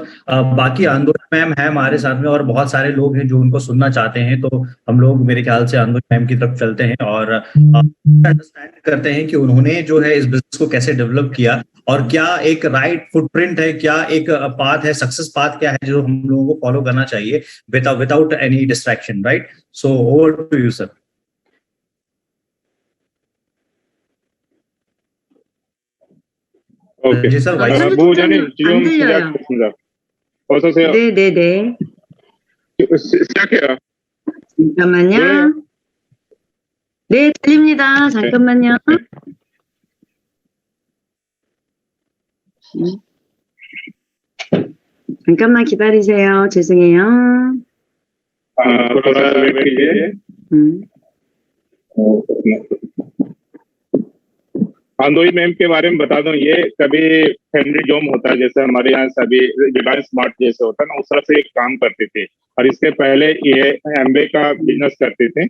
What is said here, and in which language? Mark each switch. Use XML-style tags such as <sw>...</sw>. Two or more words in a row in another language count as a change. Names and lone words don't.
<hi>बाकी आंदोलन मैम है हमारे साथ में और बहुत सारे लोग हैं जो उनको सुनना चाहते हैं, तो हम लोग मेरे ख्याल से आंदोलन मैम की तरफ चलते हैं और अंडरस्टैंड करते हैं कि उन्होंने जो है इस बिजनेस को कैसे डेवलप किया और क्या एक</hi> <en>right footprint</en> <hi>है, क्या एक पाथ है,</hi> <en>success path</en> <hi>क्या है जो हम लोगों को फॉलो करना चाहिए</hi> <en>without any distraction, right? So over to you sir.</en> <ko>오케이.</ko> <hi>जी सर,</hi> <ko>부장님 지금 시작했습니다. 어서 오세요. 네네네. 시작해요. 잠깐만요. 네, 들립니다. 잠깐만요. 잠깐만 기다리세요. 죄송해요.</ko> <hi>आंदोई मैम के बारे में बता दूं, ये कभी फैमिली जोम होता है, जैसे हमारे यहाँ सभी रिलायंस स्मार्ट जैसे होता है ना, उस तरह से एक काम करते थे। और इसके पहले ये एमवे का बिजनेस करते थे।</hi>